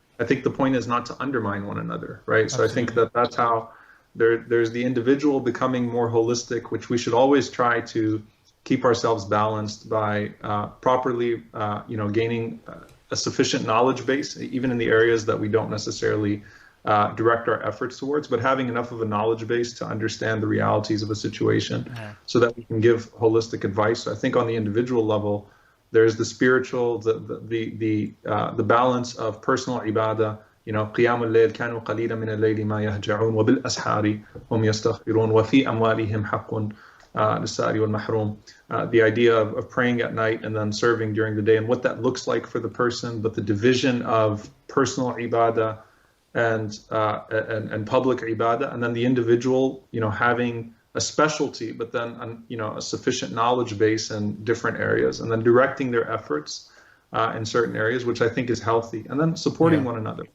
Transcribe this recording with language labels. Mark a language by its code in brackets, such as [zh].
[en] I think the point is not to undermine one another, right? So I think that's how there's the individual becoming more holistic, which we should always try to keep ourselves balanced by properly, gaining a sufficient knowledge base, even in the areas that we don't necessarily direct our efforts towards, but having enough of a knowledge base to understand the realities of a situation so that we can give holistic advice. So I think on the individual level, there's the spiritual, the balance of personal ibadah. [ar] You know, قيام الليل كانوا قليلا من الليل ما يهجعون وبالأسحار هم يستغفرون وفي أموالهم حق للسائل والمحروم. [en] The idea of praying at night and then serving during the day, and what that looks like for the person, but the division of personal ibadah and public ibadah, and then the individual, you know, having a specialty, but then a sufficient knowledge base in different areas, and then directing their efforts in certain areas, which I think is healthy, and then supporting one another.